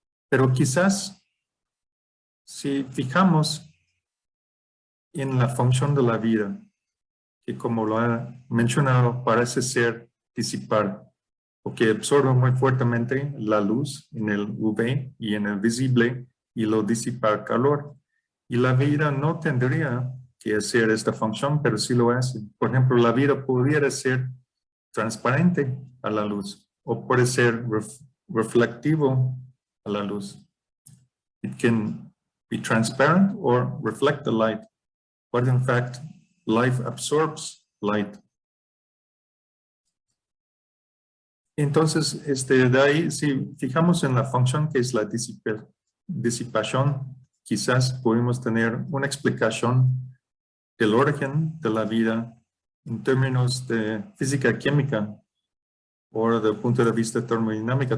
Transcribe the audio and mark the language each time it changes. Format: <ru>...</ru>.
<es>Pero quizás si fijamos en la función de la vida, que como lo ha mencionado, parece ser disipar, porque absorbe muy fuertemente la luz en el UV y en el visible y lo disipa calor. Y la vida no tendría que hacer esta función, pero sí lo hace. Por ejemplo, la vida pudiera ser transparente a la luz o puede ser reflectivo a la luz.</es> <en>It can be transparent or reflect the light, but in fact, life absorbs light.</en> <es>Entonces, de ahí, si fijamos en la función que es la disipación, quizás podemos tener una explicación del origen de la vida en términos de física química o desde el punto de vista termodinámica.</es>